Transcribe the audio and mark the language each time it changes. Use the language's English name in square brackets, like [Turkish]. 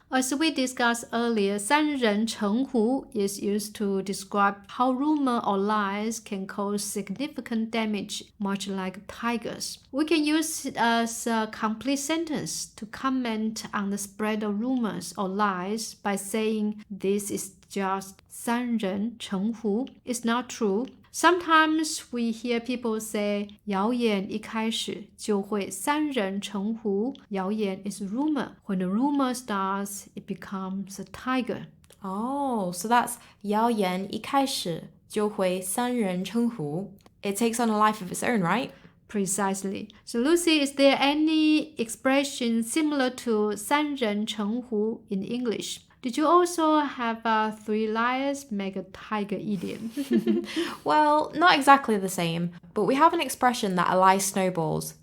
[English] As we discussed earlier, 三人成虎 is used to describe how rumor or lies can cause significant damage, much like tigers. We can use it as a complete sentence to comment on the spread of rumors or lies by saying this is just 三人成虎. It's not true. Sometimes we hear people say [Chinese] 谣言一开始就会三人成虎. [English] 谣言 is rumor. When a rumor starts, it becomes a tiger. Oh, so that's [Chinese] 谣言一开始就会三人成虎. [English] It takes on a life of its own, right? Precisely. So Lucy, is there any expression similar to 三人成虎 in English? Did you also have three liars make a tiger idiom? Well, not exactly the same, but we have an expression that a lie snowballs.